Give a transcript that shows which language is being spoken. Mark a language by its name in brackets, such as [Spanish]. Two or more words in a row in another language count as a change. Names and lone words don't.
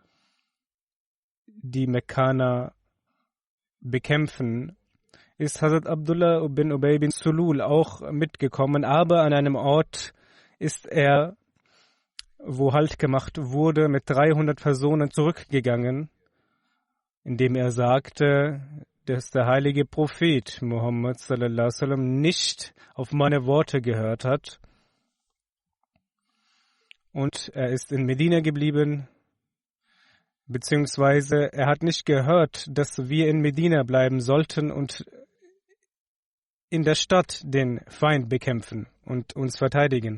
[German] die Mekkaner bekämpfen, ist Hazrat Abdullah bin Ubay bin Sulul auch mitgekommen, aber an einem Ort ist er, wo Halt gemacht wurde, mit 300 Personen zurückgegangen, indem er sagte, dass der heilige Prophet Muhammad [Arabic] صلى الله عليه وسلم [German] nicht auf meine Worte gehört hat. Und er ist in Medina geblieben, beziehungsweise er hat nicht gehört, dass wir in Medina bleiben sollten und in der Stadt den Feind bekämpfen und uns verteidigen.